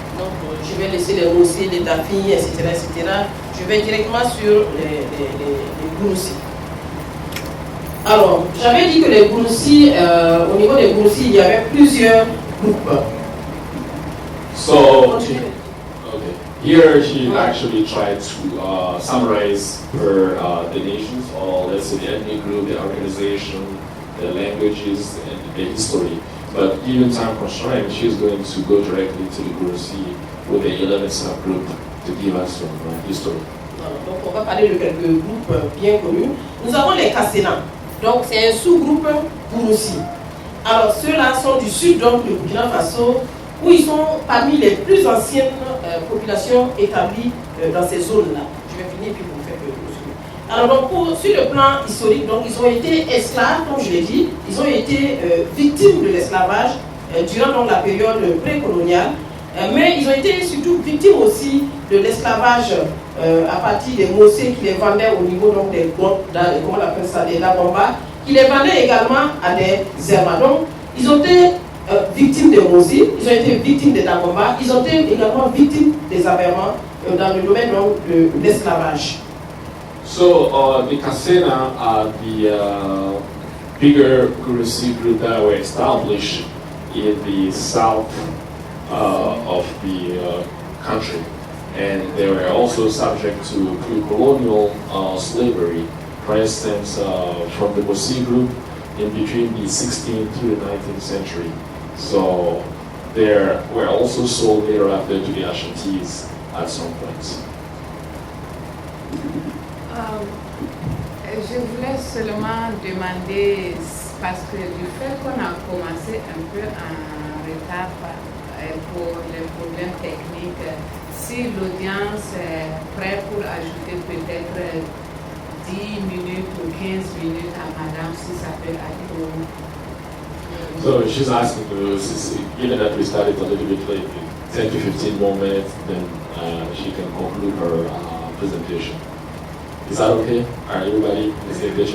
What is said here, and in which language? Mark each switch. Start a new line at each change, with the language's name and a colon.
French: Donc je vais laisser les Gourossi, les Tafi, etc. Je vais directement sur les Gourossi. Alors, j'avais dit que les Gourossi, au niveau des Gourossi, il y avait plusieurs groupes.
English: So here she actually tried to summarize the nations, or let's say the ethnic group, the organization, the languages, and the history. But given time constraint, she's going to go directly to the Gurasi with the 11 subgroup to give us some history.
French: Donc on va parler de quelques groupes bien connus. Nous avons les Kassena. Donc c'est un sous-groupe Gurasi. Alors ceux-là sont du sud donc du Burkina Faso, où ils sont parmi les plus anciennes populations établies dans ces zones-là. Je vais finir puis vous faire le suivi. Alors donc sur le plan historique, donc ils ont été esclaves, comme je l'ai dit, ils ont été victimes de l'esclavage durant donc, la période précoloniale, mais ils ont été surtout victimes aussi de l'esclavage à partir des Mossé qui les vendaient au niveau donc, des grottes, comment on appelle ça, des Lagomba, qui les vendaient également à des Zerma. Donc ils ont été victimes des Mossé, ils ont été victimes des Lagomba, ils ont été également victimes des Abermans dans le domaine donc, de l'esclavage.
English: So the Kassena are the bigger Gurasi group that were established in the south of the country, and they were also subject to pre-colonial slavery. For instance, from the Mossé group in between the 16th to the 19th century. So they were also sold later after to the Ashantis at some point.
French: Je voulais seulement demander, parce que du fait qu'on a commencé un peu en retard pour les problèmes techniques, si l'audience est prête pour ajouter peut-être 10 minutes ou 15 minutes à madame, si ça peut aller.
English: So she's asking, given that we started a little bit late, 10 to 15 more minutes, then she can conclude her presentation. Is that okay? All right, everybody is engaged?